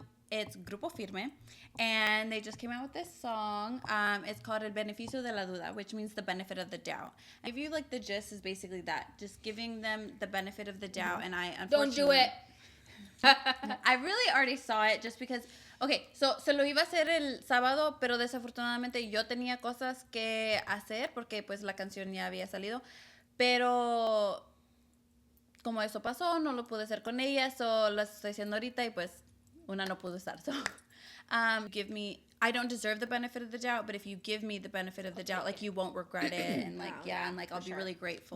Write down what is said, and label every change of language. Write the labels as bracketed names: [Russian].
[English] It's Grupo Firme. And they just came out with this song. It's called El Beneficio de la Duda, which means the benefit of the doubt. I give you like the gist is basically that. Just giving them the benefit of the doubt. And I Don't do it. I really already saw it just because... Okay, so [Spanish] lo iba a hacer el sábado, pero desafortunadamente yo tenía cosas que hacer porque pues la canción ya había salido. Pero como eso pasó, no lo pude hacer con ella, so lo estoy haciendo ahorita y pues una no pudo estar. [English] So give me... I don't deserve the benefit of the doubt, but if you give me the benefit of the doubt, like you won't regret it and like and like I'll be really grateful.